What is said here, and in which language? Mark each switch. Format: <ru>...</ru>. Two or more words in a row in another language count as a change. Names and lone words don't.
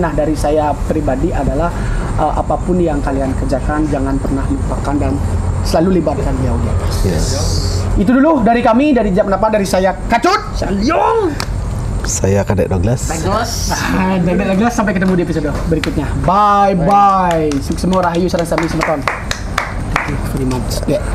<id>Nah, dari saya pribadi adalah apapun yang kalian kerjakan jangan pernah lupakan dan selalu libatkan dia di atas. Yes. Itu dulu dari kami, dari Jam Pendapat, dari saya Kacut, Salyong. Saya Kadek Douglas. dan Douglas. Sampai ketemu di episode berikutnya. Bye. Sukses semua,</id> <ban>rahayu sareng sami semeton.</ban> <en>Thank you very much.</en>